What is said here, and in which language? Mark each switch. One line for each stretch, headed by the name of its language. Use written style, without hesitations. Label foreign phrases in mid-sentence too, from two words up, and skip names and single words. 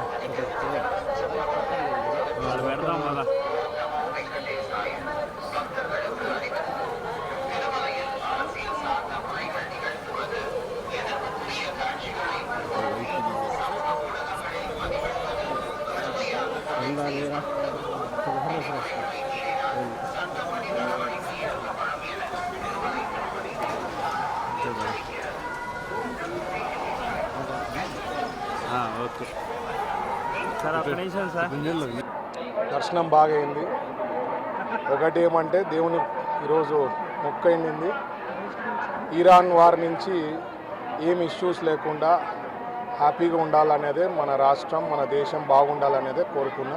Telugu: పెడదాం కదా.
Tamil: வெங்கடேசாய பக்தர்களுக்கு அறிவிப்பு. திருமலையில் அரசியல் சார்ந்த உரைகள் நிகழ்த்துவது, எதிர்ப்புக்குரிய காட்சிகளை சமூக ஊடகங்களில் பதிவிடுவது கடுமையாக சட்டப்படி நடவடிக்கை எடுக்கப்படும் என திருமலை திருப்பதி எச்சரிக்கிறது.
Telugu: ఓకే సార్, ఒక్క నిమిషం సార్. దర్శనం బాగా అయింది. ఒకటి ఏమంటే దేవుని ఈరోజు మొక్కైంది. ఇరాన్ వారి నుంచి ఏం ఇష్యూస్ లేకుండా హ్యాపీగా ఉండాలనేదే మన రాష్ట్రం, మన దేశం బాగుండాలనేదే కోరుకున్నా.